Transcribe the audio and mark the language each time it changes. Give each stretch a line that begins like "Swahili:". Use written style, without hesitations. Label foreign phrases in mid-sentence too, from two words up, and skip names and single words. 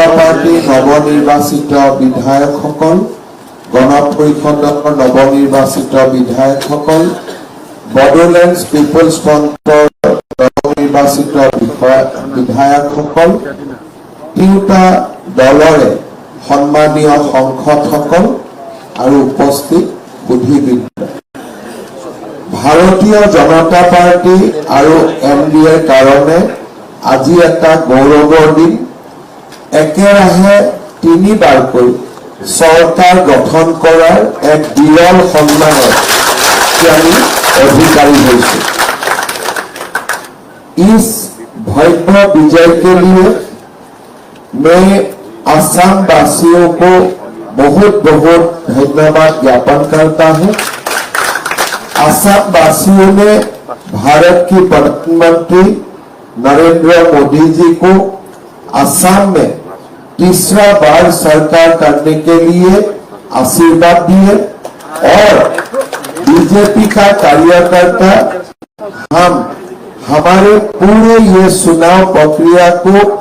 Assamese: পাৰ্টিৰ নৱনিৰ্বাচিত বিধায়কসকল, গণ পৰিষদৰ নৱনিৰ্বাচিত বিধায়কসকল, বডোলেণ্ড পিপলছ ফ্ৰণ্টৰ নৱনিৰ্বাচিত বিধায়কসকল, তিনিটা দলৰে সন্মানীয় সাংসদসকল আৰু উপস্থিত বুদ্ধিবৃন্দ, ভাৰতীয় জনতা পাৰ্টি আৰু এনডিএৰ কাৰণে আজি এটা গৌৰৱৰ দিন। একেৰাহে 3বাৰকৈ চৰকাৰ গঠন কৰাৰ এক বিৰল সন্মানৰ আমি অধিকাৰী হৈছে।
Hindi: इस भव्य विजय के लिए मैं असम वासियों को बहुत बहुत धन्यवाद ज्ञापन करता हूं। असम वासियों ने भारत की प्रधानमंत्री नरेंद्र मोदी जी को असम में तीसरा बार सरकार करने के लिए आशीर्वाद दिए और बीजेपी का कार्यकर्ता हम हमारे पूरे ये चुनाव प्रक्रिया को